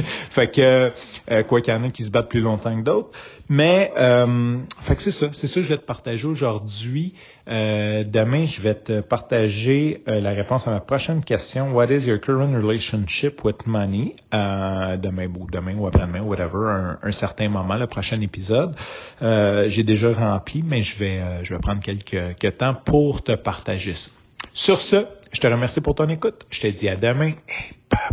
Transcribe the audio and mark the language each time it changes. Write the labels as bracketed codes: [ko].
[fr] Fait que, quoi qu'il y en a qui se battent plus longtemps que d'autres. Mais, fait que c'est ça que je vais te partager aujourd'hui. Demain, je vais te partager la réponse à ma prochaine question. [en] What is your current relationship with money? [fr] Demain ou après-demain, [en] whatever, [fr] un certain moment, le prochain épisode. J'ai déjà rempli, mais je vais prendre quelques temps pour te partager ça. Sur ce, je te remercie pour ton écoute. Je te dis à demain.